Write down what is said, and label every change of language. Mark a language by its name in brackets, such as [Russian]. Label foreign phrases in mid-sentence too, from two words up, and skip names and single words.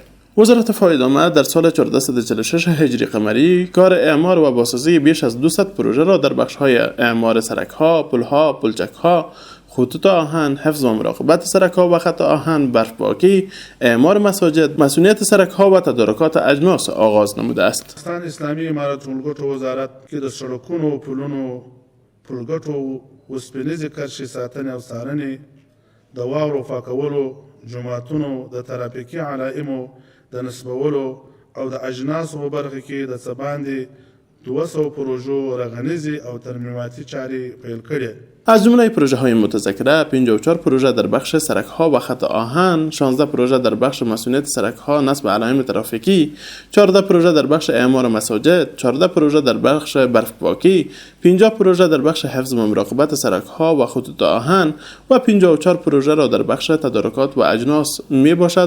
[Persian] وزارت فوایدنامه در سال 1446 هجری قمری کار اعمار و بازسازی بیش از 200 پروژه را در بخش‌های اعمار سرک‌ها، پل‌ها، پلچک‌ها، خطوط آهن، حفظ و مراقبت سرک‌ها و خط آهن، برف‌پاکی، اعمار مساجد، مسئولیت سرک‌ها و تدارکات اجناس آغاز نموده است. [Pashto] افغانستان اسلامي امارت ټولګټو وزارت کې د سړکونو، پلونو، پلګټو، وسپنیزې کرښې ساتنې او څارنې، د واورو پاکولو، جوماتونو، د ترافیکي علایمو د نصبولو او د اجناسو په برخه کې د څه باندې 200 پروژو رغنیزي او ترمیماتي چارې پیل کړې. [Persian] از جمله پروژه های متذکره 54 پروژه در بخش سرک ها و خط آهن، 16 پروژه در بخش مسئولیت سرک ها نصب علائم ترافیکی، 14 پروژه در بخش اعمار مساجد، 14 پروژه در بخش برف‌پاکی، 50 پروژه در بخش حفظ و مراقبت سرک ها و خطوط آهن و 54 پروژه را در بخش تدارکات و اجناس می باشد.